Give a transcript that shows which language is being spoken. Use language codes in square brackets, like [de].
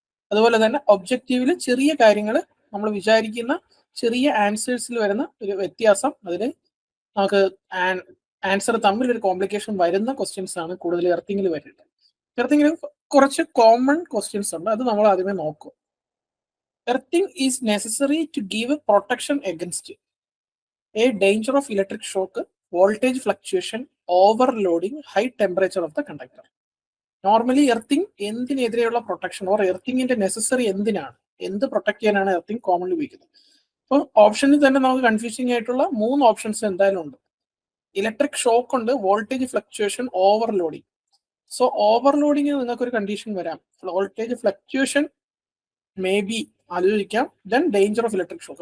[ml] അതുപോലെ തന്നെ ഒബ്ജക്റ്റീവിൽ ചെറിയ കാര്യങ്ങൾ നമ്മൾ വിചാരിക്കുന്ന ചെറിയ ആൻസേഴ്സിൽ വരുന്ന ഒരു വ്യത്യാസം, അതിൽ നമുക്ക് ആൻസർ തമ്മിൽ ഒരു കോംപ്ലിക്കേഷൻ വരുന്ന ക്വസ്റ്റ്യൻസ് ആണ് കൂടുതൽ എർത്തിങ്ങിൽ വരുന്നത്. എർത്തിങ്ങിൽ കുറച്ച് കോമൺ ക്വസ്റ്റ്യൻസ് ഉണ്ട്, അത് നമ്മൾ ആദ്യമേ നോക്കും. [en] Earthing is necessary to give protection against a danger of electric shock, voltage fluctuation, overloading, high temperature of the conductor. [ml] Normally earthing എന്തിനെതിരെയുള്ള protection or എർത്തിങ്ങിന്റെ necessary എന്തിനാണ്, എന്ത് പ്രൊട്ടക്ട് ചെയ്യാനാണ് എർത്തിങ് കോമൺലി ഉപയോഗിക്കുന്നത്? അപ്പോൾ ഓപ്ഷനിൽ തന്നെ നമുക്ക് കൺഫ്യൂസിംഗ് ആയിട്ടുള്ള 3 ഓപ്ഷൻസ് എന്തായാലും ഉണ്ട്. ഇലക്ട്രിക് ഷോക്ക് ഉണ്ട്, voltage fluctuation, overloading. So overloading നിങ്ങൾക്കൊരു കണ്ടീഷൻ വരാം, വോൾട്ടേജ് ഫ്ലക്ച്വേഷൻ മേ ബി ആലോചിക്കാം, [en] Then danger of electric shock.